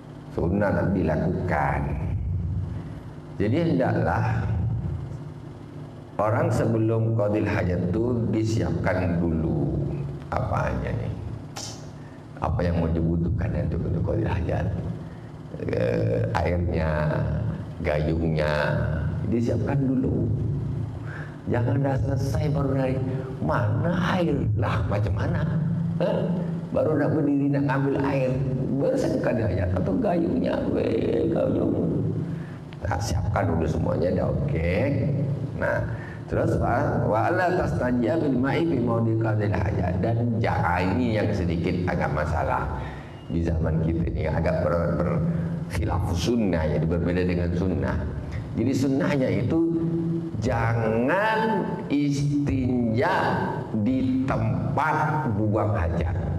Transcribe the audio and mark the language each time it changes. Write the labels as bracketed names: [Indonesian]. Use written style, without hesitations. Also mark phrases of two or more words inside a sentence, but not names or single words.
[Indonesian] Sunnah dilakukan. Jadi hendaklah orang sebelum [Arabic] قضاء الحاجة [Indonesian] itu disiapkan dulu apanya nih, apa yang mau dibutuhkan untuk [Arabic] قضاء الحاجة, [Indonesian] airnya, gayungnya, disiapkan dulu. Jangan dah selesai baru dari mana air lah, macam mana? Baru nak berdiri nak ambil air, bersihkan hajat atau gayungnya, gayung. Nah, siapkan dulu semuanya dah, oke. Nah, terus [Arabic] ولا تستنج بالماء في موضع قضاء الحاجة. [Indonesian] Dan ini yang sedikit agak masalah di zaman kita ini, agak berkhilaf sunnah, jadi berbeda dengan sunnah. Jadi sunnahnya itu jangan istinja di tempat buang hajat.